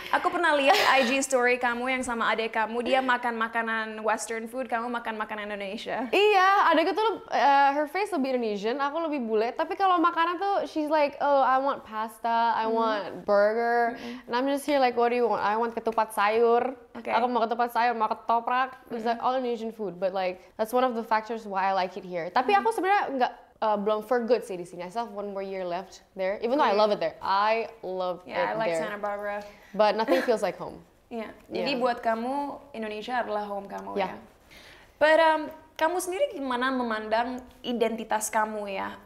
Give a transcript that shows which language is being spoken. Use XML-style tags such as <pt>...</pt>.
<id>Aku pernah lihat IG story kamu yang sama adik kamu, dia makan makanan Western food, kamu makan makanan Indonesia. Iya, adikku tuh</id> <en>her face</en> <id>lebih Indonesian, aku lebih bule. Tapi kalau makanan tuh</id> <en>she's like, oh I want pasta, I want burger, and I'm just here like, what do you want? I want ketupat sayur. Okay.</en> <id>Aku mau ketupat sayur, mau ketoprak.</id> <en>It's like all Indonesian food, but like that's one of the factors why I like it here.</en> <id>Tapi aku sebenarnya belum</id> <en>for good</en> <id>sih di sini.</id> <en>I still have one more year left there, even though I love it there. I love it I like there. Santa Barbara. But nothing feels like home.</en> <id>Iya. Jadi buat kamu Indonesia adalah home kamu ya.</id> <en>Yeah. But</en> <id>kamu sendiri gimana memandang identitas kamu ya?</id>